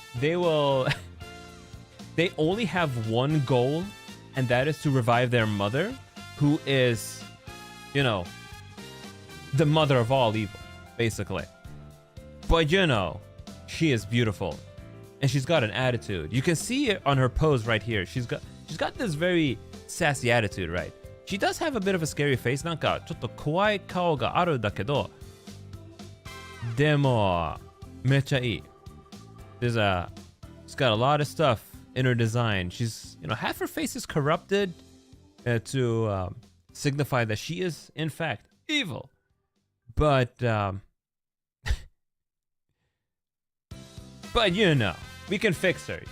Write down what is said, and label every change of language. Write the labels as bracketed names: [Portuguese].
[English] They only have one goal, and that is to revive their mother, who is, you know, the mother of all evil, basically. But you know, she is beautiful, and she's got an attitude. You can see it on her pose right here. She's got this very sassy attitude, right? She does have a bit of a scary face. [Japanese] なんかちょっと怖い顔があるんだけど、でもめっちゃいい。 [English] She's got a lot of stuff in her design. She's, you know, half her face is corrupted to signify that she is in fact evil. But but you know, we can fix her.